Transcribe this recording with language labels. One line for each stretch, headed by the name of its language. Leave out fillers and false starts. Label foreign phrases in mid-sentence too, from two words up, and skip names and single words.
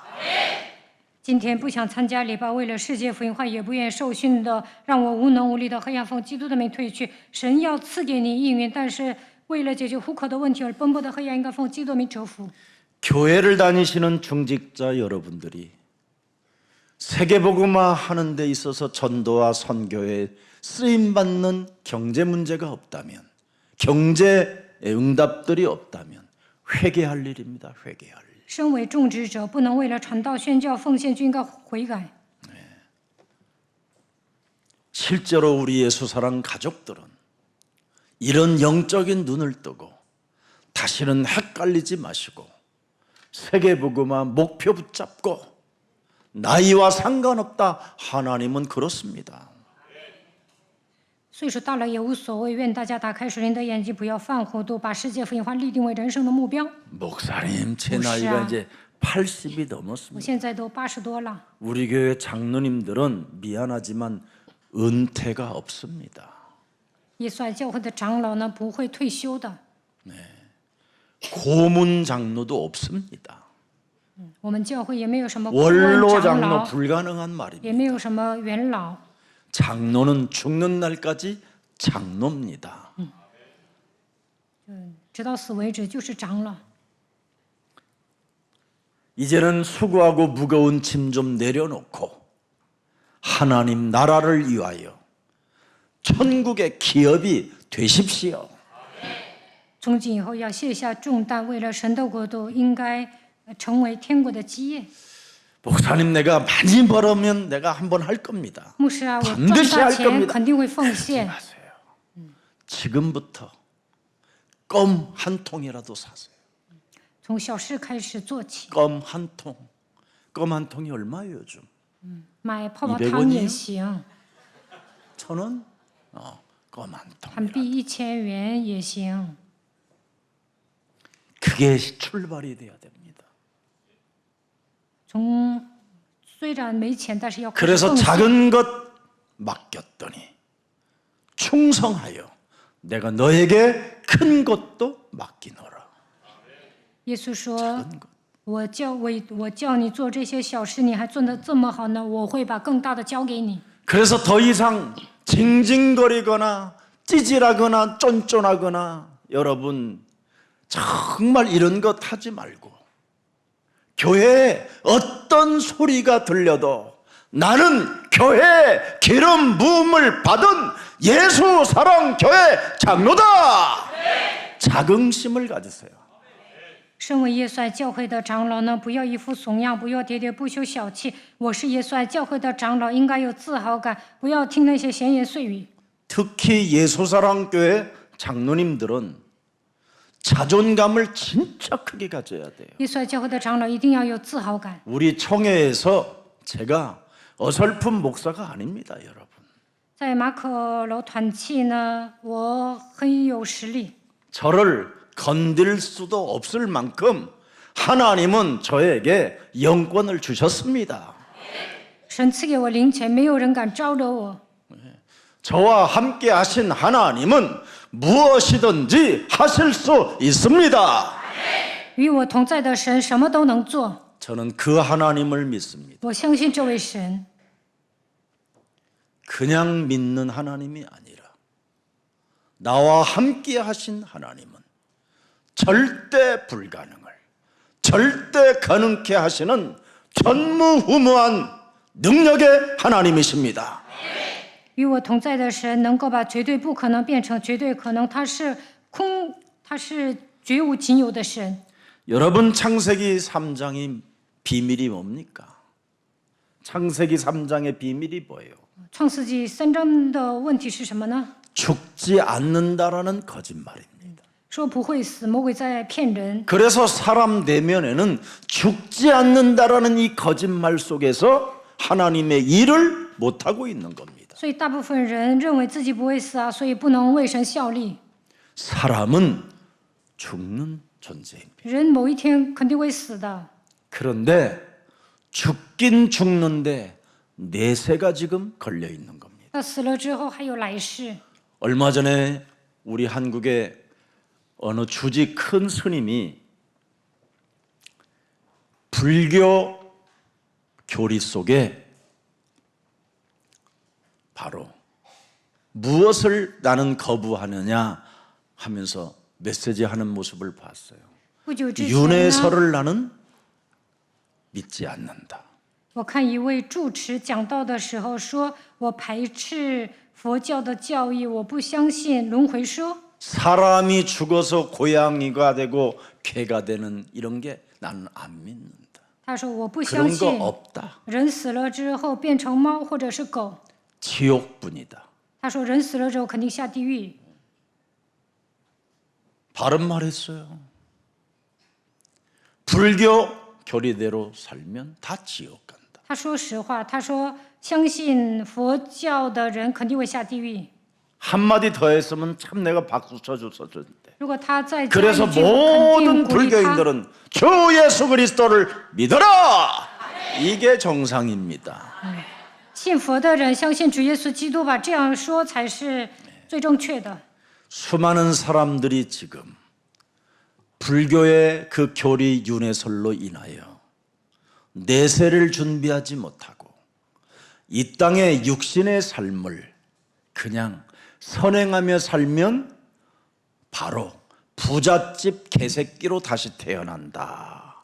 Chinese: 今天不想参加礼拜，为了世界福音化，也不愿受训的，让我无能无力的黑暗奉基督的名退去。神要赐给你应允，但是为了解决户口的问题而奔波的黑暗，应该奉基督的名折服。
Korean: 교회를 다니시는 중직자 여러분들이 세계복음화 하는 데 있어서 전도와 선교에 쓰임받는 경제 문제가 없다면, 경제의 응답들이 없다면 회개할 일입니다. 회개할 일.
Chinese: 身为种植者，不能为了传道宣教奉献，就应该悔改。
Korean: 실제로 우리 예수사랑 가족들은 이런 영적인 눈을 뜨고 다시는 헷갈리지 마시고 세계복음화 목표 붙잡고 나이와 상관없다. 하나님은 그렇습니다.
Chinese: 岁数大了也无所谓，愿大家打开属灵的眼睛，不要犯糊涂，把世界福音化立定为人生的目标。
Korean: 목사님, 제 나이가 이제 80이
Chinese: 我
Korean: 넘었습니다.
Chinese: 现在都80多了，
Korean: 우리 교회 장로님들은 미안하지만 은퇴가 없습니다.
Chinese: 耶稣爱教会的长老呢不会退休的，
Korean: 고문 장로도 없습니다.
Chinese: 我们教会也没有什么顾问
Korean: 원로
Chinese: 长
Korean: 장로
Chinese: 老，
Korean: 불가능한 말입니다.
Chinese: 也没有什么元老。
Korean: 장로는 죽는 날까지 장로입니다.
Chinese: 直到死为止就是长老。
Korean: 이제는 수고하고 무거운 짐 좀 내려놓고 하나님 나라를 위하여 천국의 기업이 되십시오.
Chinese: 从今以后要卸下重担，为了神的国度，应该成为天国的基业。
Korean: 목사님, 내가 많이 벌으면 내가 한번 할 겁니다.
Chinese: 牧师啊，我赚
Korean: 반드시
Chinese: 大
Korean: 할
Chinese: 钱
Korean: 겁니다.
Chinese: 肯定会奉献。
Korean: 하세요. 지금부터 껌 한 통이라도 사세요.
Chinese: 从小事开始做起，
Korean: 껌 한 통. 껌 한 통이 얼마예요, 요즘?
Chinese: 买泡泡 200 糖
Korean: 원이요
Chinese: 也行，
Korean: 1,000원? 껌 한
Chinese: 韩
Korean: 통.
Chinese: 币1000元也行。
Korean: 그게 출발이 돼야 됩니다.
Chinese: 从虽然没钱，但是要开始
Korean: 그래서
Chinese: 奉献。
Korean: 작은 것 맡겼더니 충성하여 내가 너에게 큰 것도 맡기노라.
Chinese: 耶稣说：“我叫你做这些小事，你还做得这么好呢，我会把更大的交给你。”
Korean: 그래서 더 이상 징징거리거나 찌질하거나 쫀쫀하거나 여러분 정말 이런 것 하지 말고 교회에 어떤 소리가 들려도 나는 교회 기름 부음을 받은 예수 사랑 교회 장로다. 자긍심을 가지세요.
Chinese: 身为耶稣爱教会的长老呢，不要一副怂样，不要喋喋不休、小气。我是耶稣爱教会的长老，应该有自豪感，不要听那些闲言碎语。
Korean: 특히 예수 사랑 교회 장로님들은 자존감을 진짜 크게 가져야 돼요.
Chinese: 耶稣爱教会的长老一定要有自豪感。
Korean: 우리 총회에서 제가 어설픈 목사가 아닙니다, 여러분.
Chinese: 在马可楼团契呢，我很有实力，
Korean: 저를 건들 수도 없을 만큼 하나님은 저에게 영권을 주셨습니다.
Chinese: 神赐给我灵权，没有人敢招惹我。
Korean: 저와 함께 하신 하나님은 무엇이든지 하실 수 있습니다.
Chinese: 与我同在的神什么都能做，
Korean: 저는 그 하나님을 믿습니다.
Chinese: 我相信这位神。
Korean: 그냥 믿는 하나님이 아니라 나와 함께 하신 하나님은 절대 불가능을 절대 가능케 하시는 전무후무한 능력의 하나님이십니다.
Chinese: 与我同在的神能够把绝对不可能变成绝对可能，他是绝无仅有的神。
Korean: 여러분, 창세기 3장이 비밀이 뭡니까? 창세기 3장의 비밀이 뭐예요?
Chinese: 创世纪3章的问题是什么呢？
Korean: 죽지 않는다라는 거짓말입니다.
Chinese: 说不会死，魔鬼在骗人。
Korean: 그래서 사람 내면에는 죽지 않는다라는 이 거짓말 속에서 하나님의 일을 못하고 있는 겁니다.
Chinese: 所以大部分人认为自己不会死啊，所以不能为神效力。
Korean: 사람은 죽는 존재입니다.
Chinese: 人某一天肯定会死的，
Korean: 그런데 죽긴 죽는데 내세가 지금 걸려 있는 겁니다.
Chinese: 那死了之后还有来世。
Korean: 얼마 전에 우리 한국의 어느 주지 큰 스님이 불교 교리 속에 바로 무엇을 나는 거부하느냐 하면서 메시지하는 모습을 봤어요.
Chinese: 不久之前呢，
Korean: 윤회설을 나는 믿지 않는다.
Chinese: 我看一位住持讲道的时候说：“我排斥佛教的教义，我不相信轮回说。
Korean: 사람이 죽어서 고양이가 되고 개가 되는 이런 게 나는 안 믿는다.
Chinese: 他说：“我不相
Korean: 그런 거
Chinese: 信
Korean: 없다.
Chinese: 人死了之后变成猫或者是狗。
Korean: 지옥뿐이다.
Chinese: 他说人死了之后肯定下地狱。
Korean: 바른 말했어요. 불교 교리대로 살면 다 지옥 간다.
Chinese: 他说实话，他说相信佛教的人肯定会下地狱。
Korean: 한마디 더 했으면 참 내가 박수 쳐줬을 텐데.
Chinese: 如果他再加
Korean: 그래서
Chinese: 一句，我肯
Korean: 모든
Chinese: 定鼓励他。
Korean: 불교인들은 주 예수 그리스도를 믿어라. 이게 정상입니다.
Chinese: 信佛的人相信主耶稣基督吧，这样说才是最正确的。
Korean: 수많은 사람들이 지금 불교의 그 교리 윤회설로 인하여 내세를 준비하지 못하고 이 땅의 육신의 삶을 그냥 선행하며 살면 바로 부잣집 개새끼로 다시 태어난다.